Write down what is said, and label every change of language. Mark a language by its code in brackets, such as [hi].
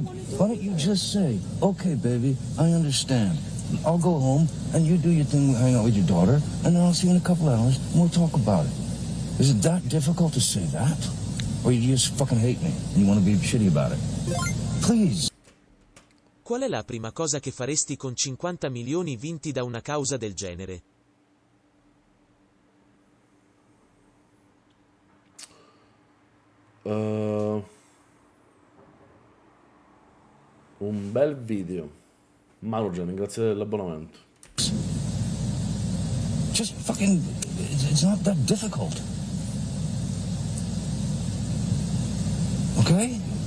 [en] Why don't you just say, okay, baby, I understand. I'll go home and you do your thing, hang out with your daughter, and then I'll see you in a couple hours and we'll talk about it. Is it that difficult to say that? Or you just fucking hate me and you want to be shitty about it? Please. [it] Qual è la prima cosa che faresti con 50 milioni vinti da una causa del genere? Un bel video. Marugen, grazie dell'abbonamento. [en] Just fucking, it's not that difficult. Okay?